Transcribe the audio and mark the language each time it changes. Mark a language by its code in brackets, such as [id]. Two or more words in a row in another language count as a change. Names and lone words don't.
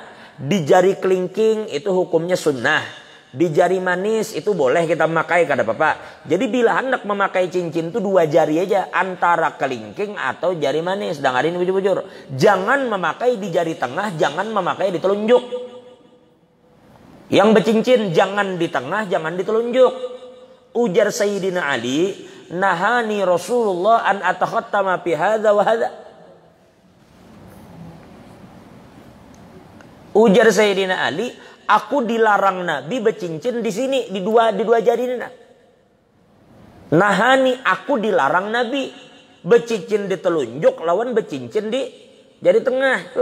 [bjn] Di jari kelingking itu hukumnya sunnah. Di jari manis itu boleh kita memakai kada apa-apa. Jadi bila hendak memakai cincin itu 2 jari aja. Antara kelingking atau jari manis. Dengarin bujur-bujur. Jangan memakai di jari tengah. Jangan memakai di telunjuk. Yang bercincin jangan di tengah. Jangan di telunjuk. [ar] Ujar Sayyidina Ali, نهاني رسول الله أن أتختم في هذا وهذا. [bjn] Ujar Sayyidina Ali, aku dilarang Nabi bercincin di sini di dua jari ini. Nahani, aku dilarang Nabi bercincin di telunjuk lawan bercincin di jari tengah.